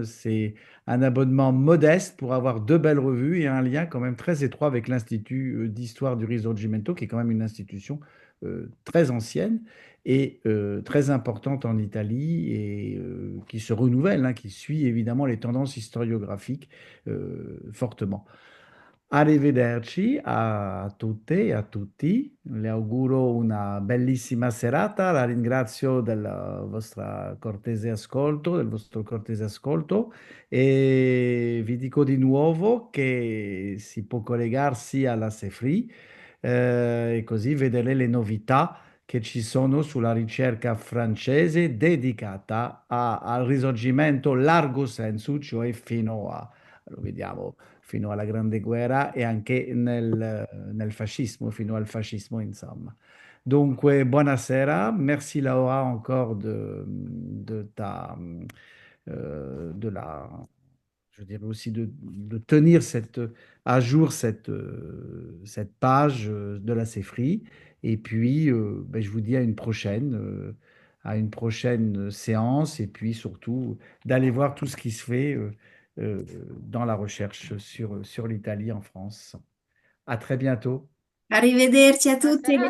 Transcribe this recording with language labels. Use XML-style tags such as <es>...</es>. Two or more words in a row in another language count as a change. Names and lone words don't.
<fr>C'est un abonnement modeste pour avoir deux belles revues et un lien quand même très étroit avec l'Institut d'histoire du Risorgimento, qui est quand même une institution très ancienne et très importante en Italie et qui se renouvelle, hein, qui suit évidemment les tendances historiographiques fortement.</fr> <it>Arrivederci a tutte e a tutti. Le auguro una bellissima serata. La ringrazio del vostro cortese ascolto e vi dico di nuovo che si può collegarsi alla Sefri e così vedere le novità che ci sono sulla ricerca francese dedicata al risorgimento largo senso, cioè lo vediamo, fino alla Grande Guerra e anche nel fascismo, fino al fascismo, insomma. Dunque, buonasera,</it> <fr>merci Laura encore de la, je dirais aussi de tenir à jour cette page de la CEFRI. Et puis, ben, je vous dis à une prochaine séance, et puis surtout d'aller voir tout ce qui se fait euh, dans la recherche sur l'Italie en France. À très bientôt. Arrivederci a tutti.</fr>